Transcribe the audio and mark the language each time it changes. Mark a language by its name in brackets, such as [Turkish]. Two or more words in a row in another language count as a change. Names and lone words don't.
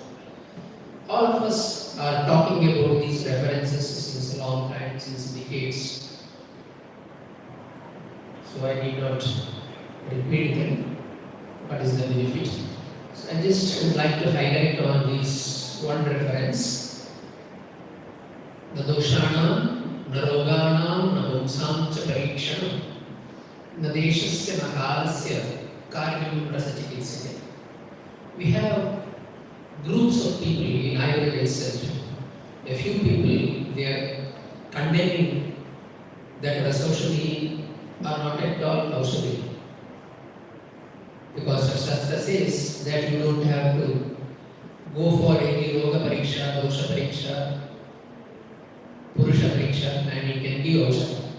[English] All of us are talking talking about these references since a long time, since decades. So I need not repeat them. What is the benefit? So I just would like to highlight on this one reference. [Sanskrit] The दोषाणां, नरोगाणां, नमुमसं च परीक्षणं, नदेशस्य नकालस्य कार्यं रसचिकित्स्य. [English] We have groups of people in Ayurveda itself. A few people, they are condemning that Rasaushadhi are not at all Aushadhi. Because the Shastra says that you don't have to go for any [Sanskrit] रोग परीक्षा, दोष परीक्षा, पुरुष परीक्षा, [English] and you can be Aushadhi.